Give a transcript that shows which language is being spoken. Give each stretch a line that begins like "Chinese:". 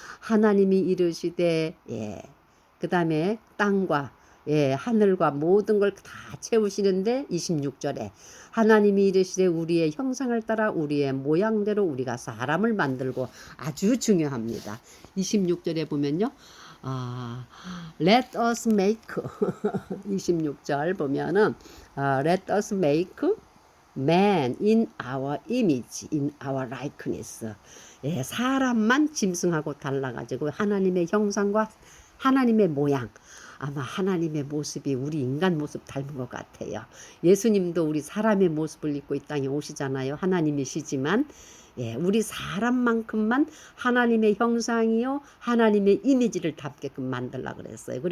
Korean: 하나님이 이르시되 그 다음에 땅과 하늘과 모든 걸 다 채우시는데 26절에 하나님이 이르시되 우리의 형상을 따라 우리의 모양대로 우리가 사람을 만들고 아주 중요합니다. 26절에 보면요.
English: Let us make
Korean: 26절 보면은
English: Let us make man in our image, in our likeness.
Korean: 사람만 짐승하고 달라가지고 하나님의 형상과 하나님의 모양, 아마 하나님의 모습이 우리 인간 모습 닮은 것 같아요. 예수님도 우리 사람의 모습을 입고 이 땅에 오시잖아요. 하나님이시지만 우리 사람만큼만 하나님의 형상이요 하나님의 이미지를 담게끔 만들려고 그랬어요.